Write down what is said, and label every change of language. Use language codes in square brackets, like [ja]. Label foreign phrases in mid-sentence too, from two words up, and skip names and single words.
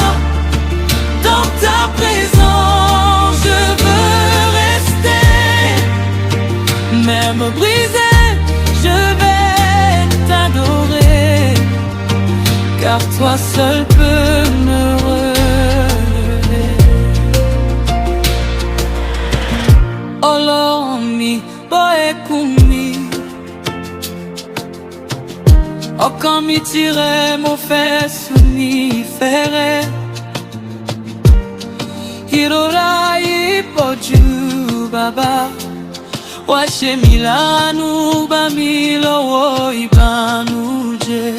[fr] Dans ta présence, je veux rester. Même brisé, je vais t'adorer, car toi seul peux me relever. [yo] Olomi, boekumi, ọkàn mi tirẹ̀ mo fẹ́ sùn ní ìfẹ́ rẹ. Ìrora yìí pọ̀ jù bàbá, wá ṣe mí láàánú, gbà mí lọ́wọ́ ìbànújẹ́.